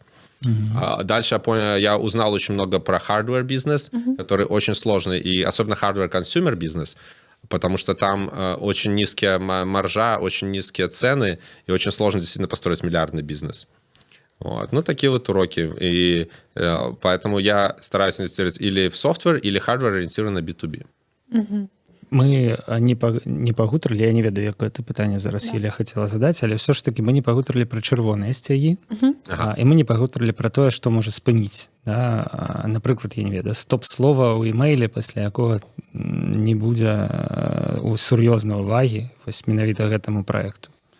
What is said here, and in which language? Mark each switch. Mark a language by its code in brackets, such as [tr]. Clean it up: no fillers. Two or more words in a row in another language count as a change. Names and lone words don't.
[ru] Дальше я узнал очень много про hardware-бизнес, который очень сложный, и особенно hardware-consumer-бизнес, потому что там очень низкая маржа, очень низкие цены, и очень сложно действительно построить миллиардный бизнес. Вот. Ну, такие вот уроки. И поэтому я стараюсь инвестировать или в софтвер, или хардвер, ориентированный на B2B. [be] Мы не пагутарылі, я не ведаю, якое ты пытанне зараз Юлія хацела задаць, але ўсё ж таки мы не пагутарылі пра чырвоныя сцягі, і мы не пагутарылі пра тое, што можа спыніць. Да? Напрыклад, я не ведаю, стоп-слова ў имейле, пасля якога не будзе сур'ёзнай увагі вось менавіта гэтаму праекту.